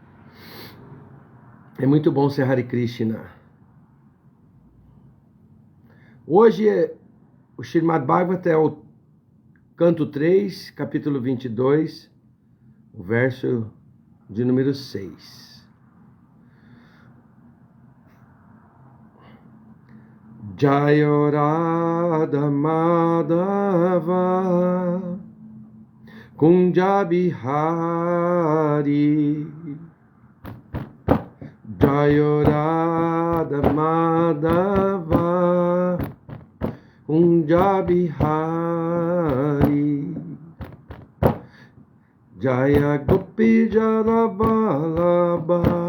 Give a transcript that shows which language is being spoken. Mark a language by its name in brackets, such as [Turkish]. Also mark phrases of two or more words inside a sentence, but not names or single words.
[Portuguese] É muito bom ser Hare Krishna. Hoje, o Srimad Bhagavata é o canto 3, capítulo 22, o verso de número 6. [Sanskrit] Jaya Radha Madhava Kunja Bihari Jaya Radha Madhava Kunja Bihari Jaya Gopi Jana Vallabha